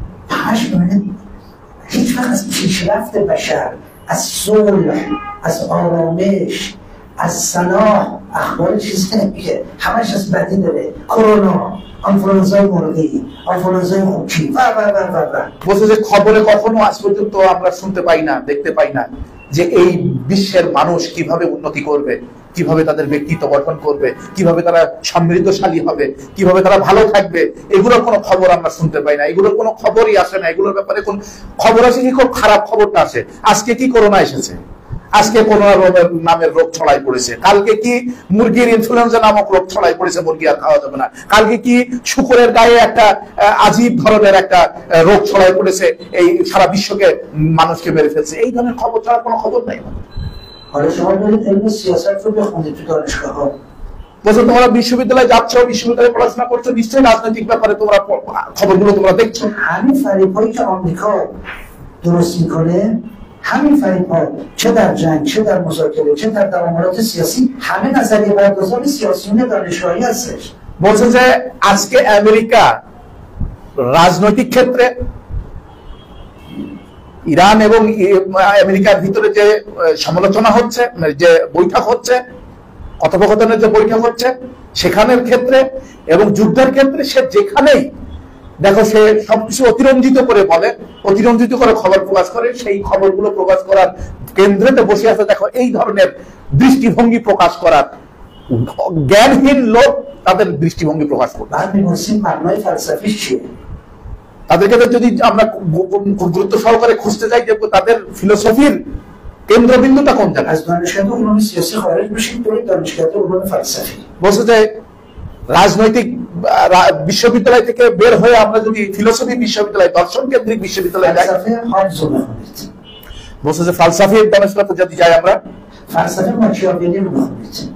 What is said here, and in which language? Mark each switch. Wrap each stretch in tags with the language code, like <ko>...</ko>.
<fa>همش ببینید هیچ وقت از پیشرفت بشر، از صلح، از آرامش، از صلاح اخبار چیزی نمیگه، همش از بدی داره. کرونا، آنفلوانزای مرغی، آنفلوانزای خوکی و</fa> <bn>বলছে যে খবরে কখনো আজ পর্যন্ত আমরা শুনতে পাই না, দেখতে পাই না যে এই বিশ্বের মানুষ কিভাবে উন্নতি করবে, কিভাবে তাদের ব্যক্তিত্ব গঠন করবে, কিভাবে তারা সমৃদ্ধশালী হবে, কিভাবে তারা ভালো থাকবে, এগুলোর কোনো খবর আমরা শুনতে পাই না। এগুলোর কোনো খবরই আসে না। এগুলোর ব্যাপারে কোন খবর আসে কি? খুব খারাপ খবরটা আসে। আজকে কি করোনা এসেছে, আজকে করোনা নামের রোগ ছড়াই পড়েছে, কালকে কি মুরগির ইনফ্লুয়েঞ্জা নামক রোগ ছড়াই পড়েছে, মুরগি আর খাওয়া যাবে না, কালকে কি শুকরের গায়ে একটা আজীব ধরনের একটা রোগ ছড়াই পড়েছে, এই সারা বিশ্বকে মানুষকে মেরে ফেলছে। এই ধরনের খবর ছাড়া কোনো খবর নাই।</bn> <fa>حالا شما برید علم سیاست رو بخونید تو دانشگاه‌ها.</fa> <bn>বলছো তোমরা বিশ্ববিদ্যালয়ে যাচ্ছ, বিশ্ববিদ্যালয়ে পড়াশোনা করছো, নিশ্চয়ই রাজনৈতিক ব্যাপারে তোমরা খবরগুলো তোমরা দেখছো।</bn> <fa>همین فریب‌هایی که آمریکا درست میکنه، همین فریب‌ها چه در جنگ، چه در مذاکره، چه در تعاملات سیاسی، همه نظریه پردازان سیاسیون دانشگاهی هستش.</fa> <bn>বলছে যে আজকে আমেরিকা রাজনৈতিক ক্ষেত্রে ইরান এবং আমেরিকার ভিতরে যে সমালোচনা হচ্ছে, যে বৈঠক হচ্ছে, কথোপকথনের যে বৈঠক হচ্ছে, সেখানের ক্ষেত্রে এবং যুদ্ধের ক্ষেত্রে সে যেখানেই দেখো সে সবকিছু অতিরঞ্জিত করে বলে, অতিরঞ্জিত করে খবর প্রকাশ করে। সেই খবরগুলো প্রকাশ করার কেন্দ্রেতে বসে আছে দেখো এই ধরনের দৃষ্টিভঙ্গি প্রকাশ করার জ্ঞানহীন লোক তাদের দৃষ্টিভঙ্গি প্রকাশ করবে।</bn> <fa>بعد می‌پرسیم مبنای فلسفیش چیه؟</fa> <bn>তাদেরকে যদি আমরা গুরুত্ব সহকারে খুঁজতে যাই যে তাদের ফিলোসফির কেন্দ্রবিন্দুটা কোন জায়গায়।</bn> <fa>از دانشگاه علوم سیاسی خارج بشید برید دانشگاه علوم فلسفی.</fa> <bn>বলছে যে রাজনৈতিক বিশ্ববিদ্যালয় থেকে বের হয়ে আমরা যদি ফিলোসফি বিশ্ববিদ্যালয়, দর্শন কেন্দ্রিক বিশ্ববিদ্যালয়ে যাই,</bn> <fa>فلسفه هابز رو بخونید.</fa> <bn>বলছে যে ফালসাফির দর্শনতে যদি যাই আমরা,</bn> <fa>فلسفه ماکیاولی رو بخونید.</fa>